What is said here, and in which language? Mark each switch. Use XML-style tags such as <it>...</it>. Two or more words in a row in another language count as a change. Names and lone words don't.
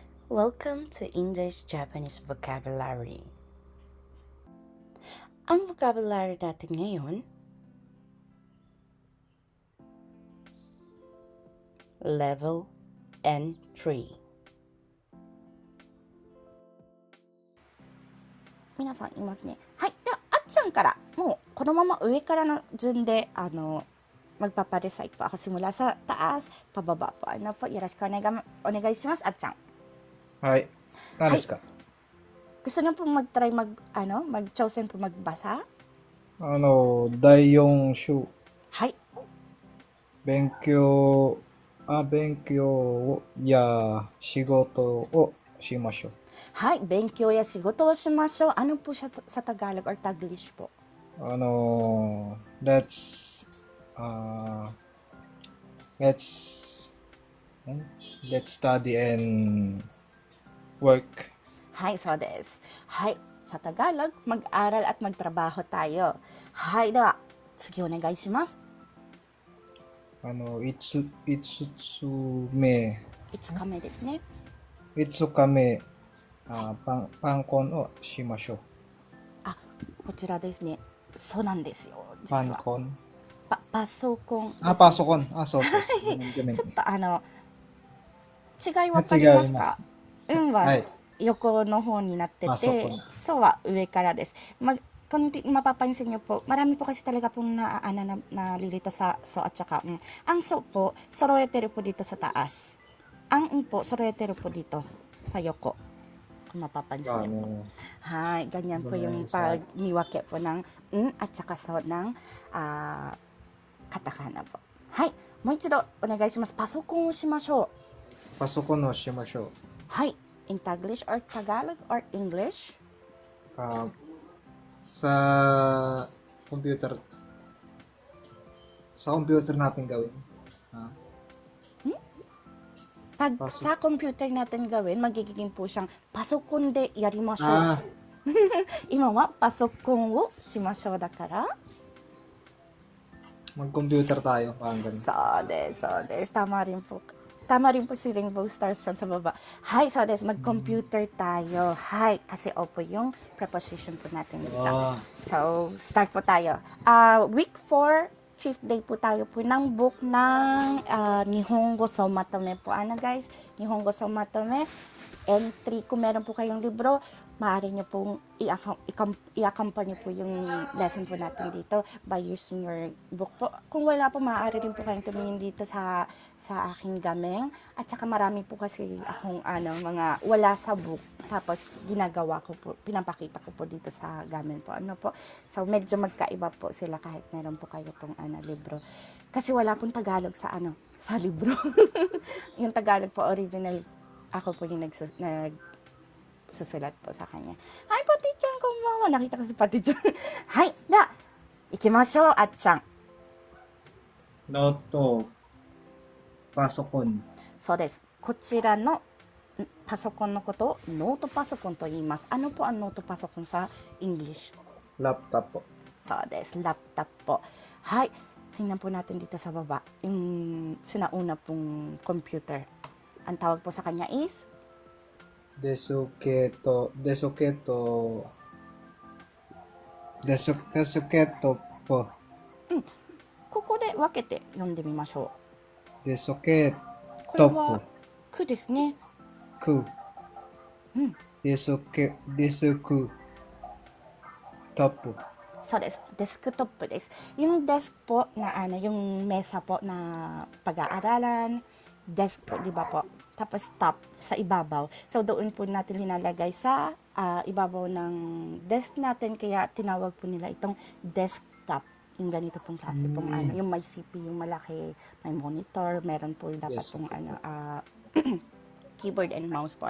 <en>Welcome to English-Japanese Vocabulary.</en> <tl>Ang vocabulary natin ngayon, Level N3.</tl> <ja>皆さんいますね。はい。では、あっちゃんからもうこのまま上からの順で</ja> <tl>magpaparecite po ako simula sa taas, pababa po. Ano po,</tl> <ja>お願いします, あっちゃん。はい。何ですか、</ja> <tl>Gusto niyo po mag-try mag-chosen po magbasa?</tl> <ja>第4週、はい。勉強や仕事をしましょう。はい。勉強や仕事をしましょう.</ja> <tl>Ano po siya sa Tagalog or Taglish po?</tl> <en>Let's study and work.</en> <ja>はい、そうです。はい。</ja> <tl>さ Tagalog, mag-aral at magtrabaho tayo.</tl> <ja>はい。では、次お願いします。いつ目 5日目ですね。パンコンをしましょう。あ、こちらですね。そうなんですよ。実はパンコンパソコンですね。パソコン。そう。ちょっと違いわかりますか？運は横の方になってて、そうは上からです。</ja> <tl>Kung mapapansin niyo po, marami po kasi talaga pong nalilito sa so at saka ang so po, soroeteru po dito sa taas. Ang po, soroeteru po dito sa yoko. Kung mapapansin niyo po. Hay, ganyan po yung pagniwake po ng at saka so ng katakana po.</tl> <ja>Hay, もう一度お願いします。パソコンをしましょう。パソコンをしましょう。</ja> <en>はい。In Taglish or Tagalog or English?</en> <tl>Sa computer natin gawin. Pag sa computer natin gawin, magiging po siyang</tl> <ja>パソコンでやりましょう. 今はパソコンをしましょうだから.</ja> <tl>Mag-computer tayo, parang ganun.</tl> <ja>そうです.</ja> <tl>Tama rin po si Rainbow Stars sa baba. Hay,</tl> <ja>そうです,</ja> <tl>mag-computer tayo. Hay, kasi opo yung preposition po natin dito. So, start po tayo. Week 4, 5th day po tayo po ng book ng Nihongo Somatome po. Guys? Nihongo Somatome. N3, kung meron po kayong libro, maaari nyo pong i-accompany po yung lesson po natin dito by using your book po. Kung wala po, maaari rin po kayong tumingin dito sa aking gameng. At saka marami po kasi akong mga wala sa book. Tapos ginagawa ko po, pinapakita ko po dito sa gameng po. So medyo magkaiba po sila kahit meron po kayo pong libro. Kasi wala pong Tagalog sa libro. Yung Tagalog po original, ako po yung nagsusulat po sa kanya.</tl> <en>Hi,</en> <ja>パティちゃん、こんばんは.</ja> <tl>Nakita ko si Pati-chan.</tl> <ja>はい、じゃ、行きましょう、あっちゃん. ノート、パソコン. そうです。こちらのパソコンのことをノートパソコンと言います。</ja> <tl>Ano po ang noto pasokon sa English? Laptop po.</tl> <ja>そうです。laptop po.</ja> <tl>Hi, tingnan po natin dito sa baba. Yung sinauna pong computer. Ang tawag po sa kanya is?</tl> <ja>Desuketo po. ここで分けて読んでみましょう。 Desuketo これはくですね。く。Desuku top. そうです。デスクトップです。</ja> <tl>Yung desk po na yung mesa po na pag-aaralan, desk po, di ba po? Tapos top sa ibabaw. So doon po natin linalagay sa ibabaw ng desk natin, kaya tinawag po nila itong desktop. Yung ganito pong klase pong yung may CPU malaki, may monitor, meron po dapat pong keyboard and mouse po.</tl>